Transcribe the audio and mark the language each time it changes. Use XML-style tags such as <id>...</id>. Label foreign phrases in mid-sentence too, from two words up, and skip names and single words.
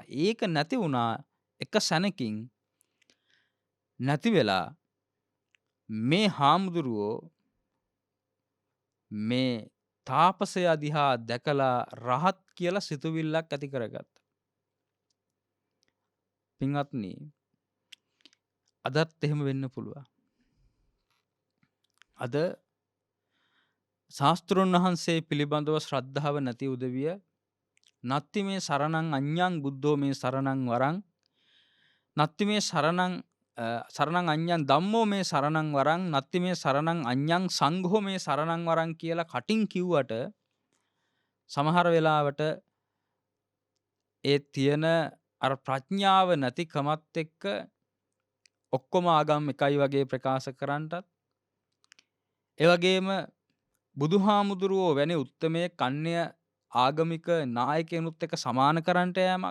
<si>ඒක නැති වුණා එක සැනකින් නැති වෙලා මේ හාමුදුරුවෝ මේ තාපසයා දිහා දැකලා රහත් කියලා සිතුවිල්ලක් ඇති කරගත්තා. පින්වත්නි අදත් එහෙම වෙන්න පුළුවන්. අද ශාස්ත්‍රඥ වහන්සේ පිළිබඳව ශ්‍රද්ධාව නැති උදවිය</si> <pi>නත්ති මේ සරණං අඤ්ඤං බුද්ධෝ මේ සරණං වරං නත්ති මේ සරණං අඤ්ඤං ධම්මෝ මේ සරණං වරං නත්ති මේ සරණං අඤ්ඤං සංඝෝ මේ සරණං වරං</pi> <si>කියලා කටින් කිව්වට සමහර වෙලාවට ඒ තියෙන අර ප්‍රඥාව නැතිකමත් එක්ක ඔක්කොම ආගම් එකයි වගේ ප්‍රකාශ කරන්නටත් ඒ වගේම බුදුහාමුදුරුවෝ වැනි උත්තමයේ කන්‍ය ආගමික නායකයනුත් එක්ක සමාන කරන්නට යෑමක්.</si>